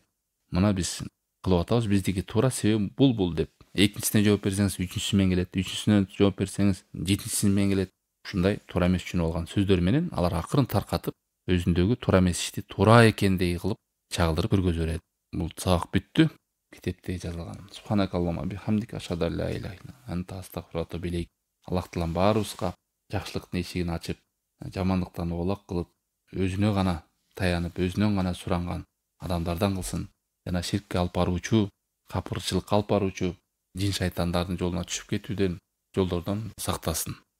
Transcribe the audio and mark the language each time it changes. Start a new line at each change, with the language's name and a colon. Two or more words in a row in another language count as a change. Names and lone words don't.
Kyrgyz: Мына биз кылып атабыз, биздики туура, себеби бул деп. Экинчисине жооп берсеңиз, үчүнчүсү менен келет, үчүнчүсүнө жооп берсеңиз, жетинчиси менен келет. Ушундай туура эмес үчүн болгон сөздөр менен алар акырын таркатып, өзүндөгү туура эмес ишти туура экендей кылып чагылдырып көргөзө берет. Бул сабак бүттү. Китепте жазылган.
Arabic: سبحانك اللهم بحمدك أشهد أن لا إله إلا أنت أستغفرك وأتوب إليك.
Kyrgyz: Аллах таалам баарыбызга жакшылыктын эшигин ачып, жамандыктан оолак кылып, өзүнө гана таянып, өзүнөн гана суранган адамдардан кылсын. Жана ширкке алып баруучу, капырчылыкка алып баруучу жин шайтандардын жолуна түшүп кетүүдөн, жолдордон сактасын.